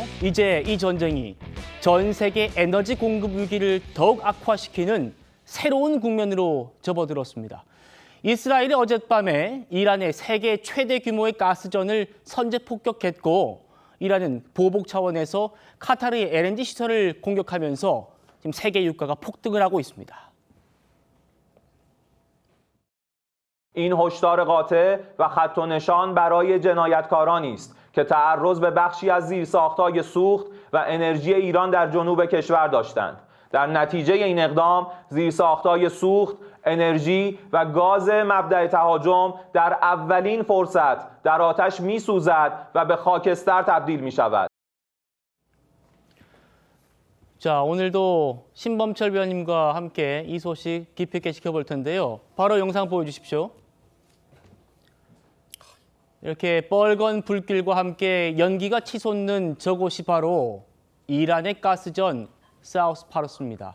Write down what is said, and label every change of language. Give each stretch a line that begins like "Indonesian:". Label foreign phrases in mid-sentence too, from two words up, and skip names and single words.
Korean: 이제 이 전쟁이 전 세계 에너지 공급 위기를 더욱 악화시키는 새로운 국면으로 접어들었습니다. 이스라엘이 어젯밤에 이란의 세계 최대 규모의 가스전을 선제 폭격했고, 이란은 보복 차원에서 카타르의 LNG 시설을 공격하면서 지금 세계 유가가 폭등을 하고 있습니다.
Persian: این هشدار قاطع و خط و نشان برای جنایتکارانی است که تعرض به بخشی از زیرساخت‌های سوخت و انرژی ایران در جنوب کشور داشتند. در نتیجه این اقدام زیرساخت‌های سوخت، انرژی و گاز مبدأ تهاجم در اولین فرصت در آتش می‌سوزد و به خاکستر تبدیل می‌شود.
Korean: 자, 오늘도 신범철 위원님과 함께 이 소식 깊이 있게 지켜볼 텐데요. 바로 영상 보여주십시오. 이렇게 뻘건 불길과 함께 연기가 치솟는 저곳이 바로 이란의 가스전 사우스 파루스입니다.